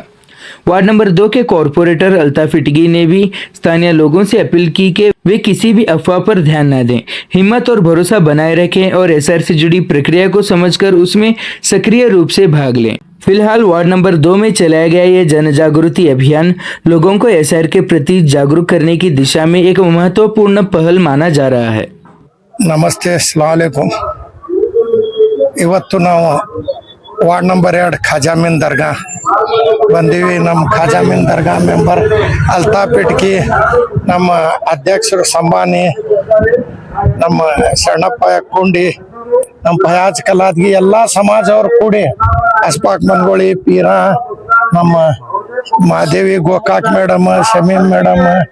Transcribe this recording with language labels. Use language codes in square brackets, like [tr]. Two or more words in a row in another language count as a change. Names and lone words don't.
[en] ward number [hi] 2 के कॉरपोरेटर अल्ताफ इटगी ने भी स्थानीय लोगों से अपील की कि वे किसी भी अफवाह पर ध्यान न दें, हिम्मत और भरोसा बनाए रखें और एसआईआर से जुड़ी प्रक्रिया को समझकर उसमें सक्रिय रूप से भाग लें। फिलहाल [en] ward number [hi] 2 में चलाया गया ये जन जागृति अभियान लोगों को एसआईआर के प्रति जागरूक करने की दिशा में एक महत्वपूर्ण पहल माना जा रहा है। [kn] ನಮಸ್ತೆ [ar] السلام عليكم. [kn] ಇವತ್ತು ನಾವು [en] ward number [kn] 2 ಖಾಜಾಮೀನ್ ದರ್ಗಾ ಬಂದೀವಿ। ನಮ್ಮ ಖಾಜಾಮೀನ್ ದರ್ಗಾ ಮೆಂಬರ್ ಅಲ್ತಾಫ್ ಇಟ್ಕಿ, ನಮ್ಮ ಅಧ್ಯಕ್ಷರು ಸಂಬಾನಿ, ನಮ್ಮ ಶರಣಪ್ಪ ಕುಂಡಿ, ನಮ್ಮ ಫಯಾಜ್ ಕಲಾದ್ಗಿ ಎಲ್ಲ ಸಮಾಜದವರು ಕೂಡಿ ಅಸ್ಫಾಕ್ ಮನ್ಗೋಳಿ ಪೀರ, ನಮ್ಮ ಮಾದೇವಿ ಗೋಕಾಕ್ ಮೇಡಮ್, ಶಮೀನ್ ಮೇಡಮ್,